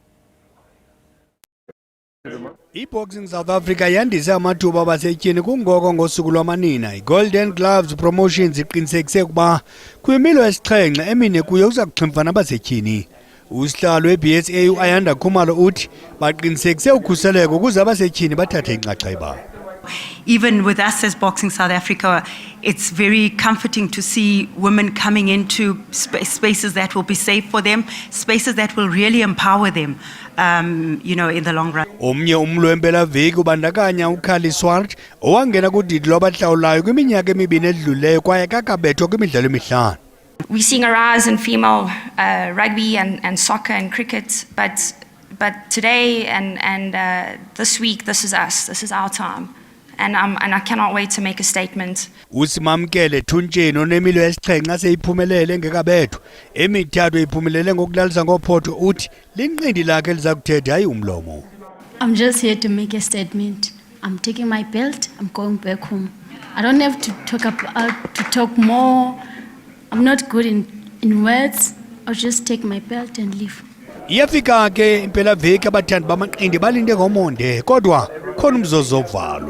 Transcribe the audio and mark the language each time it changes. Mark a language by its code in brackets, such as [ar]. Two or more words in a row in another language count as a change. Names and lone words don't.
[xh] iBoxing South Africa yandise amathuba abasetyhini kungoko ngosuku lwamanina. iGolden Gloves Promotions iqinisekise ukuba kwimilo esixhenxe emine kuyo uza kuxhimfana abasetyhini. Usihlalo weBSA uAyanda Khumalo uthi baqinisekise ukhuseleko ukuze abasetyhini bathathe inxaxheba. [en] even with us as Boxing South Africa, it's very comforting to see women coming into spaces that will be safe for them, spaces that will really empower them, in the long run. [xh] Omnye umlo wempelaveki ubandakanya uKhali Swart owangena kudidi lwabahlawulayo kwiminyaka emibini edluleyo kwaye kakabethwa kwimidlalo emihlanu. [en] We're seeing a rise in female rugby and soccer and cricket, but today and this week, this is us. This is our time. And I cannot wait to make a statement. [xh] Usimamkele Thunjeni onemilo yesixhenxe aseyiphumelele engekabethwa emithathu iphumelele ngokulalisa ngophotho uthi linqindi lakhe liza kuthetha hayi umlomo. [en] I'm just here to make a statement. I'm taking my belt. I'm going back home. I don't have to talk more. I'm not good in words. I'll just take my belt and leave. [xh] Iyafika ke impelaveki abathandi bamaqindi balinde ngomonde kodwa khona umzozo ovalwa.